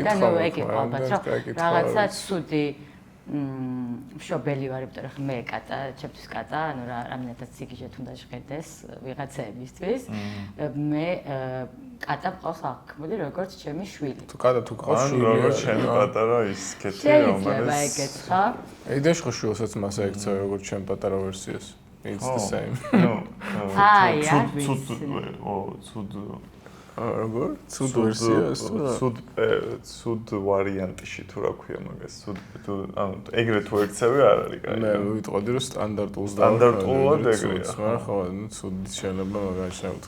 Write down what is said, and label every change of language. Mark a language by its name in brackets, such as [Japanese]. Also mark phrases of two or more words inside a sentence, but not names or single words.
[Georgian] და ნუ ეგ იყო ალბათ, რომ რაღაცა ცუდი მშობელი ვარ, იმიტომ რომ მე კატა, ჩემთვის კატა, ანუ რამდენადაც სიგიჟეთ უნდა ჟღერდეს ვიღაცებისთვის, მე კატა მყავს აღქმული როგორც ჩემი შვილი. თუ კატა თუ ყავს შვილი, როგორც ჩემი პატარა ის კეთი, შეიძლება ეგეც ხო? იდეაში ხო შვილსაც მასე ექცევ როგორც ჩემ პატარა ვერსიას. [English] It's the same. [Georgian] აი, არ ვიცი. ცუდ როგორ? ცუდ ვერსიას? ცუდ ვარიანტში თუ რა ქვია მაგას, ცუდ ანუ ეგრე თუ ექცევი არ არის კაი. მე ვიტყოდი რომ სტანდარტულს სტანდარტულად ეგრეა. მაგრამ ხო, ცუდ შეიძლება მაგაში შევთქვი.